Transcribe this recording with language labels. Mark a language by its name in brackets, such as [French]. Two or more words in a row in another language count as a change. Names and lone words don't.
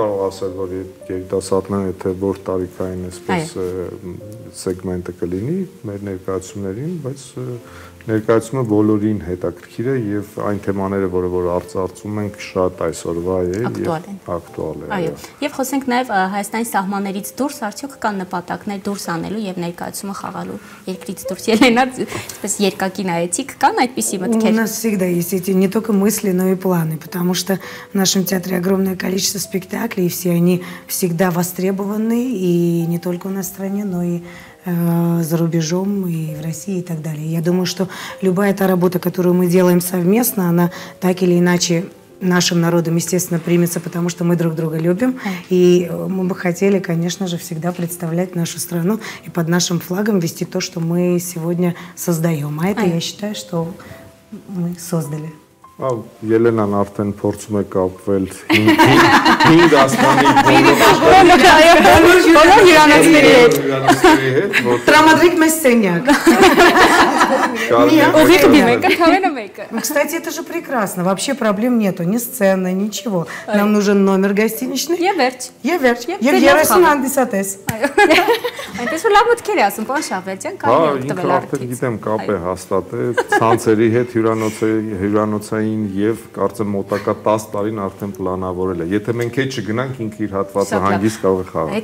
[Armenian] Չեմ կարող ասել, որ երիտասարդները եթե որ տարիքային այսպես սեգմենտը կլինի մեր ներկայացումներին, բայց ներկայացումը բոլորին հետաքրքիր է եւ այն թեմաները, որը որ արծարծում ենք, շատ այսօրվա է եւ ակտուալ է։ Այո։ Եվ խոսենք նաեւ Հայաստանի սահմաններից դուրս արդյոք կան նպատակներ դուրս անելու եւ ներկայացումը խաղալու երկրից դուրս։ Ելենա, այսպես երկակի նայեցիք, կան այդպիսի մտքեր։ [Russian] У нас всегда есть эти не только мысли, но и планы, потому что в нашем театре огромное количество спектаклей, и все они всегда востребованы, и не только у нас в стране, но и за рубежом, и в России, и так далее. Я думаю, что любая та работа, которую мы делаем совместно, она так или иначе нашим народом, естественно, примется, потому что мы друг друга любим. И мы бы хотели, конечно же, всегда представлять нашу страну и под нашим флагом вести то, что мы сегодня создаем. А это, я считаю, что мы создали. [Armenian] Ելենան արդեն փորձում է կապվել 5 աստանի բոլոր հյուրանոցների հետ։ Տրամադրիկ մեզ սենյակ։ [Russian] Кстати, это же прекрасно. Вообще проблем нету, ни сцены, ничего. Нам нужен номер гостиничный. [Armenian] Եվերջ։ Եվ 30 հանդիսատես։ Այնպես որ լավ մտքեր է ասում, պարոն Շահվերդյան, կարելի է օգտվել արդեն գիտեմ կապ է հաստատել ցանցերի հետ հյուրանոցային եւ կարծեմ մոտակա 10 տարին արդեն պլանավորել է։ Եթե մենք հետ չգնանք, ինքը իր հատվածը հանգիստ կարող է խաղալ։